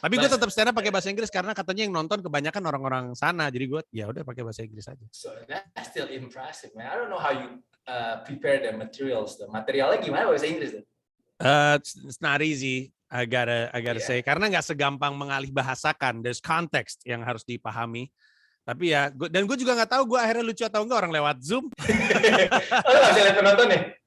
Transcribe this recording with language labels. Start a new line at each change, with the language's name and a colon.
Indonesian: Tapi gue tetap stand up pakai bahasa Inggris karena katanya yang nonton kebanyakan orang-orang sana. Jadi gue ya udah pakai bahasa Inggris aja.
English: So that's still impressive, man. I don't know how you prepare the materials.
Indonesian: Materialnya gimana bahasa Inggris?
English: It's not easy. I gotta say,
Indonesian: karena nggak segampang mengalih bahasakan.
English: There's context
Indonesian: yang harus dipahami. Tapi ya, dan gue juga nggak tahu gue akhirnya lucu atau enggak orang lewat Zoom. Oh, nggak bisa lihat penonton nih?